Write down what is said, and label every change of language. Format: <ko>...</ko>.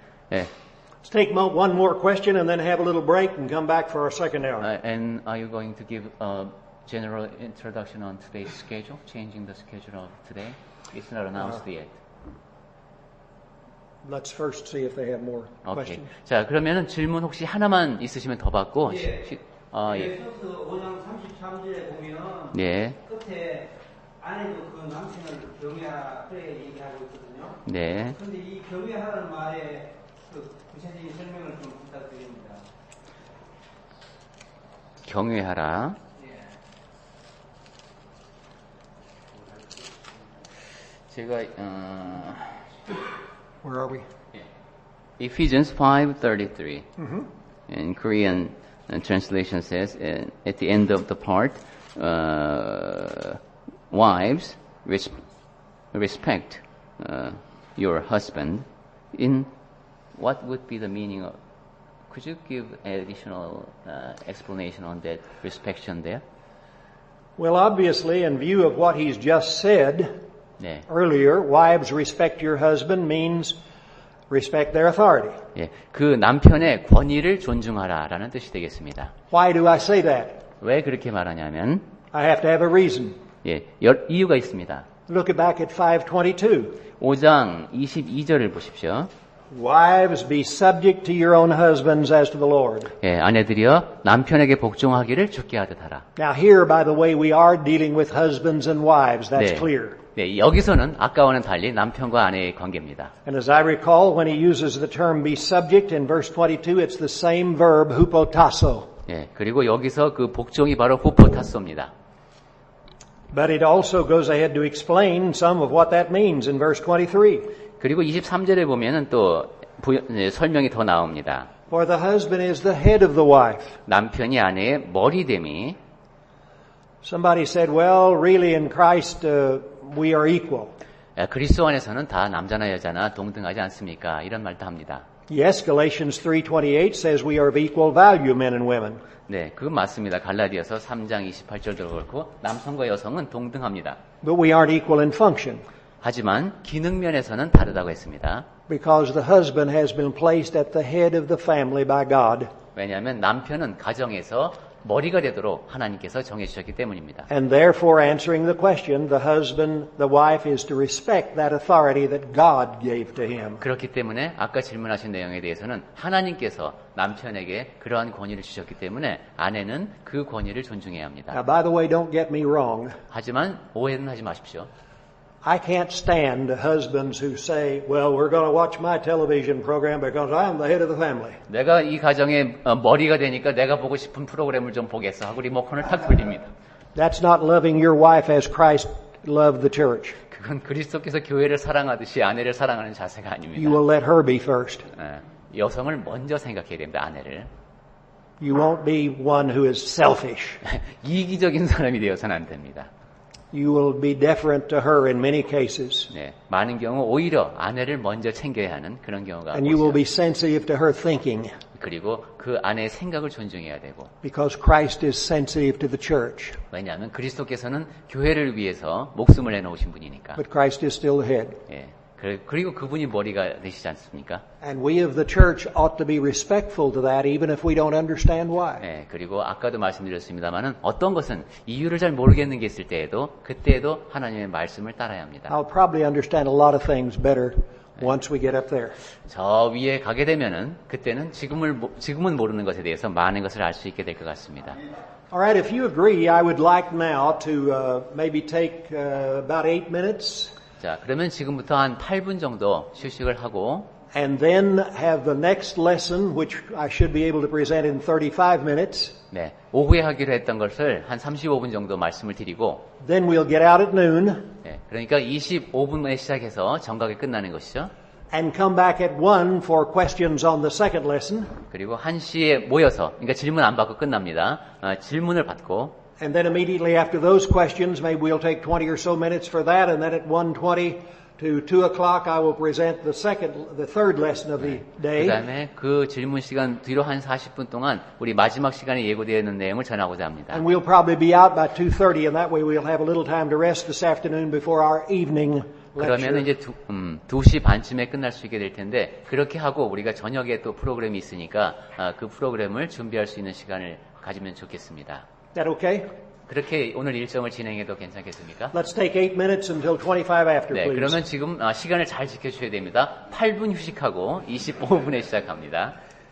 <en>Let's take one more question and then have a little break and come back for our second hour. And are you going to give a general introduction on today's schedule? Changing the schedule of today? It's not announced yet. Let's first see if they have more</en> <ko>오케이.</ko> <en>questions.</en> <ko>자, 그러면은 질문 혹시 하나만 있으시면 더 받고. 예. 에베소서 5장 33절에 보면 예. 끝에 아내도 그 남편을 경외하라 그래 얘기하고 있거든요. 네. 그런데 이 경외하라는 말에 그 구체적인 설명을 좀 부탁드립니다. 경외하라. 제가</ko> <en>Where are we? Ephesians 5:33. In Korean translation says at the end of the part, wives respect your husband. In what would be the meaning of? Could you give additional explanation on that respect there? Well, obviously, in view of what he's just said</en> <ko>네.</ko> <en>earlier, wives respect your husband means respect their authority.</en> <ko>예, 그 남편의 권위를 존중하라라는 뜻이 되겠습니다.</ko> <en>Why do I say that?</en> <ko>왜 그렇게 말하냐면,</ko> <en>I have to have a reason.</en> <ko>예, 이유가 있습니다.</ko> <en>Look back at 5:22.</en> <ko>5장 22절을 보십시오.</ko> <en>Wives, be subject to your own husbands as to the Lord.</en> <ko>예, 아내들이여 남편에게 복종하기를 주께 하듯 하라.</ko> <en>Now here, by the way, we are dealing with husbands and wives. That's clear.</en> <ko>네, 여기서는 아까와는 달리 남편과 아내의 관계입니다.</ko> <en>And as I recall, when he uses the term be subject in verse 22, it's the same verb, hupotasso.</en> <ko>예, 그리고 여기서 그 복종이 바로 후포타소입니다.</ko> <en>But it also goes ahead to explain some of what that means in verse 23.</en> <ko>그리고 23절에 보면은 또 설명이 더 나옵니다.</ko> <en>For the husband is the head of the wife.</en> <ko>남편이 아내의 머리됨이. Somebody said, well, really in Christ we are equal. 그리스도 안에서는 다 남자나 여자나 동등하지 않습니까? 이런 말도 합니다.</ko> <en>Yes, Galatians 3:28 says we are of equal value, men and women.</en> <ko>네, 그건 맞습니다. 갈라디아서 3장 28절도 그렇고 남성과 여성은 동등합니다.</ko> <en>But we aren't equal in function.</en> <ko>하지만 기능 면에서는 다르다고 했습니다.</ko> <en>Because the husband has been placed at the head of the family by God.</en> <ko>왜냐하면 남편은 가정에서 머리가 되도록 하나님께서 정해주셨기 때문입니다.</ko> <en>And therefore, answering the question, the wife is to respect that authority that God gave to him.</en> <ko>그렇기 때문에 아까 질문하신 내용에 대해서는 하나님께서 남편에게 그러한 권위를 주셨기 때문에 아내는 그 권위를 존중해야 합니다.</ko> <en>Now, by the way, don't get me wrong.</en> <ko>하지만 오해는 하지 마십시오.</ko> <en>I can't stand husbands who say, well, we're going to watch my television program because I'm the head of the family.</en> <ko>내가 이 가정의 머리가 되니까 내가 보고 싶은 프로그램을 좀 보겠어 하고 리모컨을 탁 돌립니다.</ko> <en>That's not loving your wife as Christ loved the church.</en> <ko>그건 그리스도께서 교회를 사랑하듯이 아내를 사랑하는 자세가 아닙니다.</ko> <en>You will let her be first.</en> <ko>여성을 먼저 생각해야 됩니다. 아내를.</ko> <en>You won't be one who is selfish.</en> <ko>이기적인 사람이 되어서는 안 됩니다.</ko> <en>You will be deferent to her in many cases.</en> <ko>네, 많은 경우 오히려 아내를 먼저 챙겨야 하는 그런 경우가</ko> <en>And you will be</en> <ko>있어요.</ko> <en>sensitive to her thinking</en> <ko>그리고 그 아내의 생각을 존중해야 되고</ko> <en>because Christ is sensitive to the church.</en> <ko>왜냐하면 그리스도께서는 교회를 위해서 목숨을 내놓으신 분이니까.</ko> <en>But Christ is still the head.</en> <ko>예, 그리고 그분이 머리가 되시지 않습니까?</ko> <en>And we of the church ought to be respectful to that even if we don't understand why.</en> <ko>예, 그리고 아까도 말씀드렸습니다만은 어떤 것은 이유를 잘 모르겠는 게 있을 때에도 그때에도 하나님의 말씀을 따라야 합니다.</ko> <en>I'll probably understand a lot of things better once we get up there.</en> <ko>저 위에 가게 되면은 그때는 지금은 모르는 것에 대해서 많은 것을 알 수 있게 될 것 같습니다.</ko> <en>All right, if you agree, I would like now to maybe take about 8 minutes</en> <ko>자, 그러면 지금부터 한 8분 정도 휴식을 하고</ko> <en>and then have the next lesson, which I should be able to present in 35 minutes.</en> <ko>네, 오후에 하기로 했던 것을 한 35분 정도 말씀을 드리고</ko> <en>Then we'll get out at noon</en> <ko>네, 그러니까 25분에 시작해서 정각에 끝나는 것이죠.</ko> <en>and come back at 1 for questions on the second lesson.</en> <ko>그리고 1시에 모여서 그러니까 질문 안 받고 끝납니다. 질문을 받고</ko> <en>And then immediately after those questions, maybe we'll take 20 or so minutes for that, and then at 1:20 to 2 o'clock, I will present the third lesson of the day.</en> <ko>그다음에 그 질문 시간 뒤로 한 40분 동안 우리 마지막 시간에 예고되어 있는 내용을 전하고자 합니다.</ko> <en>And we'll probably be out by 2:30, and that way we'll have a little time to rest this afternoon before our evening</en> <ko>그러면</ko> <en>lecture.</en> <ko>이제 2시 반쯤에 끝날 수 있게 될 텐데 그렇게 하고 우리가 저녁에 또 프로그램이 있으니까 그 프로그램을 준비할 수 있는 시간을 가지면 좋겠습니다.</ko> <en>Is that okay?</en> <ko>그렇게 오늘 일정을 진행해도 괜찮겠습니까?</ko> <en>Let's take 8 minutes until 25 after,</en> <ko>네,</ko> <en>please.</en> <ko>그러면 지금 시간을 잘 지켜주셔야 됩니다. 8분 휴식하고 25분에 시작합니다.</ko>